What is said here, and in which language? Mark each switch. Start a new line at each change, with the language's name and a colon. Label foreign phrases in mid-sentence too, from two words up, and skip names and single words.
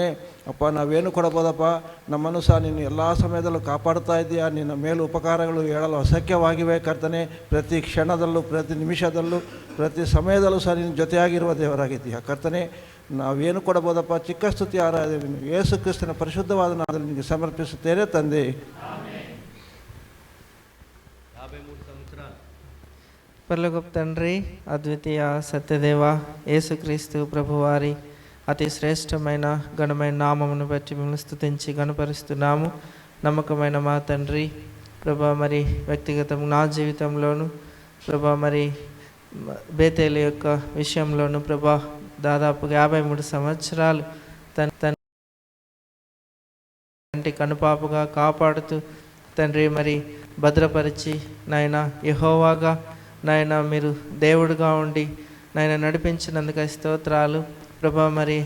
Kannada: ಅಪ್ಪ ನಾವೇನು ಕೊಡಬೋದಪ್ಪ, ನಮ್ಮನ್ನು ಸಹ ನೀನು ಎಲ್ಲ ಸಮಯದಲ್ಲೂ ಕಾಪಾಡ್ತಾ ಇದ್ದೀಯಾ. ನಿನ್ನ ಮೇಲು ಉಪಕಾರಗಳು ಹೇಳಲು ಅಸಖ್ಯವಾಗಿವೆ ಕರ್ತನೆ. ಪ್ರತಿ ಕ್ಷಣದಲ್ಲೂ, ಪ್ರತಿ ನಿಮಿಷದಲ್ಲೂ, ಪ್ರತಿ ಸಮಯದಲ್ಲೂ ಸಹ ನಿನ್ನ ಜೊತೆಯಾಗಿರುವ ದೇವರಾಗಿದ್ದೀಯಾ ಕರ್ತನೆ. ನಾವೇನು ಕೊಡಬೋದಪ್ಪ, ಚಿಕ್ಕ ಸ್ತುತಿ ಆರಾಧನೆ ಯೇಸು ಕ್ರಿಸ್ತನ ಪರಿಶುದ್ಧವಾದ ನಾಮದಲ್ಲಿ ನಿನಗೆ ಸಮರ್ಪಿಸುತ್ತೇನೆ ತಂದೆ.
Telugu: పరలోకపు తండ్రి, అద్వితీయ సత్యదేవ యేసుక్రీస్తు ప్రభువారి అతి శ్రేష్టమైన ఘనమైన నామమును బట్టి మిమ్మల్ని స్తుతించి గణపరుస్తున్నాము. నమ్మకమైన మా తండ్రి ప్రభా, మరి వ్యక్తిగతం నా జీవితంలోను ప్రభా, మరి బేతేలు యొక్క విషయంలోను ప్రభా, దాదాపుగా 53 సంవత్సరాలు తన కనుపాపుగా కాపాడుతూ తండ్రి మరి భద్రపరిచి నాయన యెహోవాగా నాయన మీరు దేవుడుగా ఉండి నాయన నడిపించినందుకు స్తోత్రాలు ప్రభా.